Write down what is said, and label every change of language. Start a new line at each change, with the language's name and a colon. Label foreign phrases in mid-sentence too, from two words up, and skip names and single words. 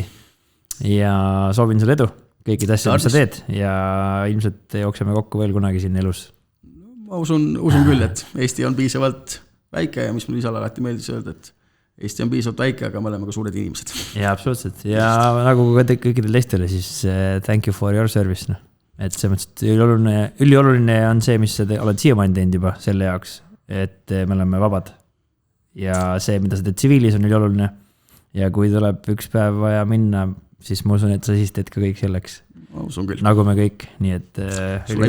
Estonian: Ja soovin sulle edu kõikid asjad, mis sa teed ja ilmselt jookseme kokku veel kunagi siin elus. Ma usun küll, et Eesti on piisavalt väike ja mis mul isal alati meeldis öelda, et Eesti on piisavalt väike, aga me oleme ka suured inimesed. Ja absoluutselt. Ja nagu kõikidel teistele, siis
English: thank you for your service.
Estonian: No. Et see mõttes, et ülioluline on see, mis sa oled siiamaani teinud juba selle jaoks, et me oleme vabad. Ja see, mida sa teed tsiviilis, on ülioluline. Ja kui tuleb üks päev vaja minna, siis ma usun, et sa siis teed ka kõik selleks. Ma usun küll. Nagu me kõik. Nii et